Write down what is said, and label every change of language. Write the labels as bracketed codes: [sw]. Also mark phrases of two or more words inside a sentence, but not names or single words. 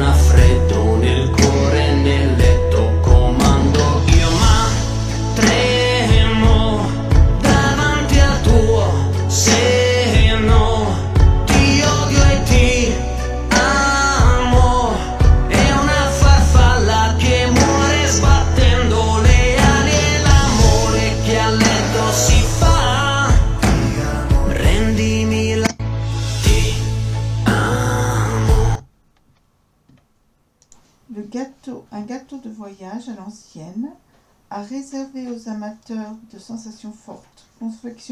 [it] ha freddo nel cuore e nel letto, comando io ma tremo davanti al tuo seno, ti odio e ti amo, è una farfalla che muore sbattendo le ali e l'amore che a letto si fa, rendimi la ti amo. [fr] un gâteau de voyage à l'ancienne, à réserver aux amateurs de sensations fortes, confectionné